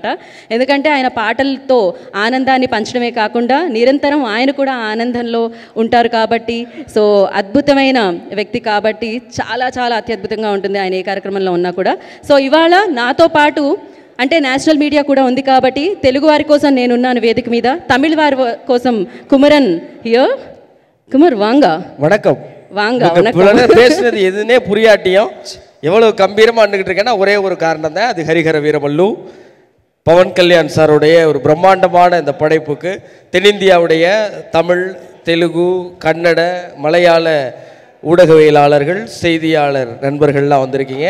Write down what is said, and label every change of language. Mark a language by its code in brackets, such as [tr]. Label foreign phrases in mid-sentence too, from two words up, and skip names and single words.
[te] ఎందుకంటే ఆయన పాటలతో ఆనందాన్ని పంచడమే కాకుండా నిరంతరం ఆయన కూడా ఆనందంలో ఉంటారు కాబట్టి, సో అద్భుతమైన వ్యక్తి కాబట్టి చాలా అత్యద్భుతంగా ఉంటుంది ఆయన ఏ కార్యక్రమంలో ఉన్నా కూడా. సో ఇవాళ నాతో పాటు అంటే నేషనల్ మీడియా కూడా ఉంది కాబట్టి తెలుగు వారి కోసం నేనున్నాను వేదిక మీద, తమిళ వారి కోసం కుమరన్ హియర్. [ta] குமர் வாங்க. வணக்கம். வாங்க. பேசுனது எதுனே புரியாட்டியும் எவ்வளவு கம்பீரமாக நின்றுக்கிட்டு இருக்கேன்னா ஒரே ஒரு காரணம் தான், அது ஹரிஹர வீரமல்லு பவன் கல்யாண் சாருடைய ஒரு பிரம்மாண்டமான இந்த படைப்புக்கு தென்னிந்தியாவுடைய தமிழ், தெலுங்கு, கன்னட, மலையாள ஊடகவியலாளர்கள், செய்தியாளர் நண்பர்கள்லாம் வந்திருக்கீங்க.